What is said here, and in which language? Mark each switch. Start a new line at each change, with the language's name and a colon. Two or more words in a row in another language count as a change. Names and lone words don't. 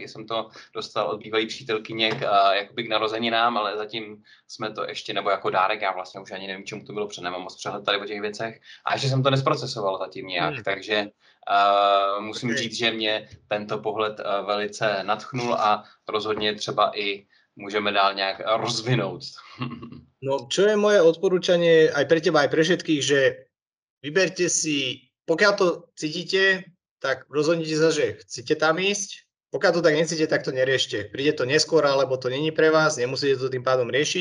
Czech: Jsem to dostal od bývalý přítelkyně jakoby k narozeninám, ale zatím jsme to ještě, nebo jako dárek, já vlastně už ani nevím, čemu to bylo, nemám moc přehled tady o těch věcech. A ještě jsem to nesprocesoval zatím nějak, takže musím říct, že mě tento pohled velice nadchnul a rozhodně třeba i
Slovak: môžeme dál nejak rozvinúť. No, čo je moje odporúčanie aj pre teba, aj pre všetkých, že vyberte si, pokiaľ to cítite, tak rozhodnite sa, že chcete tam ísť. Pokiaľ to tak necítite, tak to neriešte. Príde to neskôr, alebo to není pre vás, nemusíte to tým pádom riešiť.